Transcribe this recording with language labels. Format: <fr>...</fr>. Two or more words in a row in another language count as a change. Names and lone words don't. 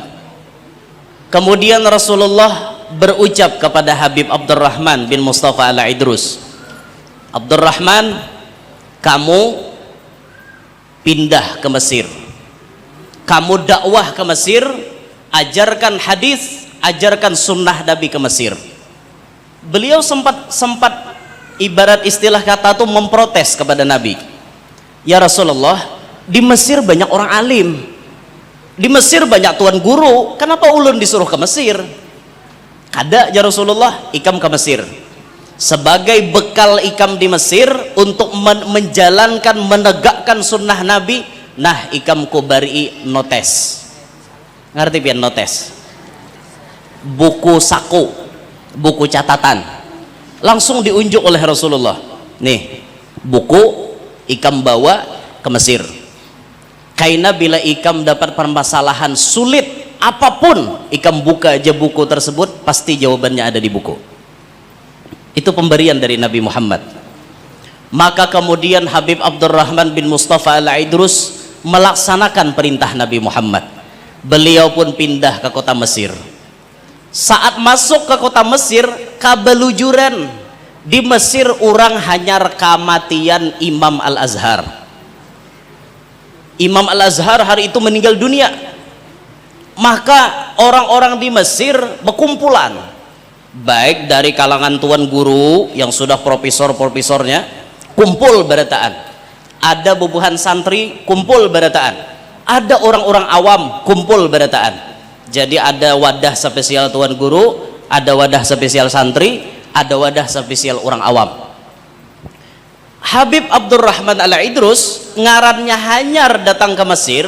<id>Kemudian Rasulullah berucap kepada Habib Abdurrahman bin Mustafa Al-Aidrus, Abdurrahman, kamu pindah ke Mesir, kamu dakwah ke Mesir, ajarkan hadis, ajarkan sunnah Nabi ke Mesir. Beliau sempat ibarat istilah kata itu memprotes kepada Nabi. Ya Rasulullah, di Mesir banyak orang alim, di Mesir banyak tuan guru, kenapa ulun disuruh ke Mesir? Kada ya Rasulullah, ikam ke Mesir sebagai bekal ikam di Mesir untuk menjalankan, menegakkan sunnah Nabi.</id> <bjn>Nah, ikam ku bari notes. Ngerti pian notes?</bjn> <id>Buku saku, buku catatan. Langsung diunjuk oleh Rasulullah. Nih, buku ikam bawa ke Mesir. Karena bila ikam dapat permasalahan sulit apapun, ikam buka aja buku tersebut, pasti jawabannya ada di buku. Itu pemberian dari Nabi Muhammad. Maka kemudian Habib Abdurrahman bin Mustafa Al-Aidrus melaksanakan perintah Nabi Muhammad. Beliau pun pindah ke kota Mesir. Saat masuk ke kota Mesir, kabelujuran di Mesir orang hanyar kematian Imam Al-Azhar. Imam Al-Azhar hari itu meninggal dunia. Maka orang-orang di Mesir berkumpulan, baik dari kalangan tuan guru yang sudah profesor-profesornya kumpul berataan, ada bubuhan santri kumpul berataan, ada orang-orang awam kumpul berataan. Jadi ada wadah spesial tuan guru, ada wadah spesial santri, ada wadah spesial orang awam. Habib Abdurrahman Al-Aidrus</id> <bjn>ngarannya hanyar</bjn> <id>datang ke Mesir.</id>